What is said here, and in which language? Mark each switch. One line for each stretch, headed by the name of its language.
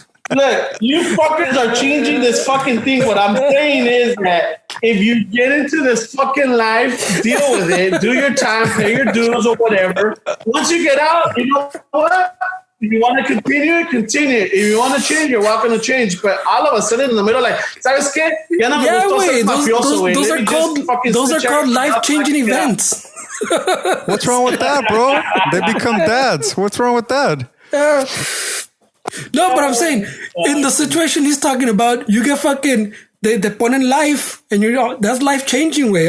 English: Look, you fuckers are changing this fucking thing. What I'm saying is that if you get into this fucking life, deal with it, do your time, pay your dues or whatever. Once you get out, you know what? If you want to continue. If you want to change, you're welcome to change. But all of a sudden in the middle, like,
Spanish: ¿sabes qué? Ya no me gustó ser mafioso, güey.
English: Those are called life-changing events. What's wrong with that, bro? They become dads. What's wrong with that? No, but I'm saying, in the situation he's talking about, you get fucking, they put in life, and that's life-changing, way.